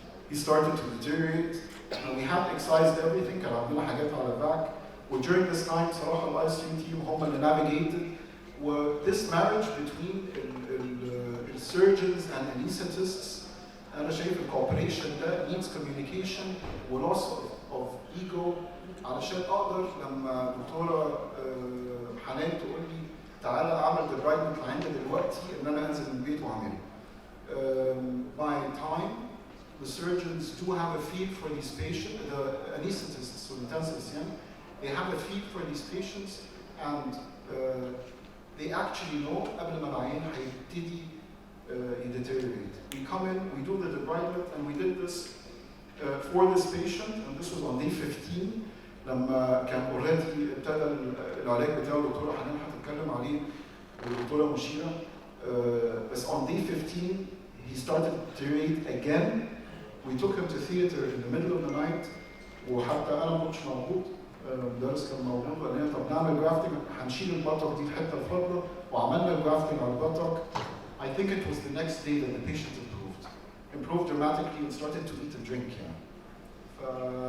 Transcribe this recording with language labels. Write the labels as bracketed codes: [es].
[en] He started to deteriorate and we had excised everything [ar] كان عندنا حاجات على الباك و [en] during this time [ar] صراحة ال [en] ICU team [ar] هم اللي [en] navigated [ar] و [en] this marriage between the surgeons and anesthetists [ar] أنا شايف ال [en] cooperation [ar] ده [en] needs communication [ar] و [en] loss of ego [ar] علشان أقدر لما دكتورة حنان تقول لي تعالى أعمل debridement اللي عندي دلوقتي إن أنا أنزل من البيت وأعمله. [en] By time the surgeons do have a feel for these patients, the anesthetists or intensivists, they have a feel for these patients and they actually know [ar] قبل ما العيان هيبتدي [en] deteriorate. We come in, we do the debridement and we did this for this patient and this was on day 15 [ar] لما كان [en] already [ar] ابتدى العلاج بتاعه الدكتورة حنان هتتكلم عليه والدكتورة مشيرة بس [en] on day 15 he started to deteriorate again. We took him to theater in the middle of the night [ar] وحتى أنا ما كنتش موجود المدرس كان موجود وقال لنا طب نعمل جرافتنج هنشيل البطق دي الحتة الفاضلة وعملنا الجرافتنج على البطق. [en] I think it was the next day that the patient improved dramatically and started to eat and drink [ar] يعني.